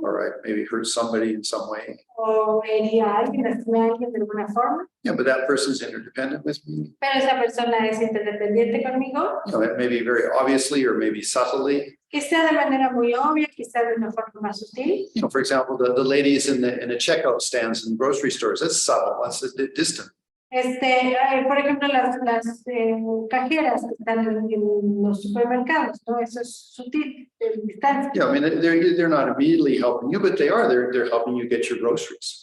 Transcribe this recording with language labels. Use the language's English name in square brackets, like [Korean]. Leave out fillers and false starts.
[English] or I maybe hurt somebody in some way. [Spanish] o herí a alguien, lastimé a alguien de alguna forma, [English] But that person's interdependent with me. [Spanish] pero esa persona es interdependiente conmigo, [English] Maybe very obviously or maybe subtly. [Spanish] quizá de manera muy obvia, quizá de una forma más sutil. [English] For example, the ladies in the checkout stands in grocery stores, that's subtle, that's distant. [Spanish] Por ejemplo, las cajeras que están en los supermercados, ¿no? Eso es sutil, de distancia. [English] They're not immediately helping you, but they're helping you get your groceries.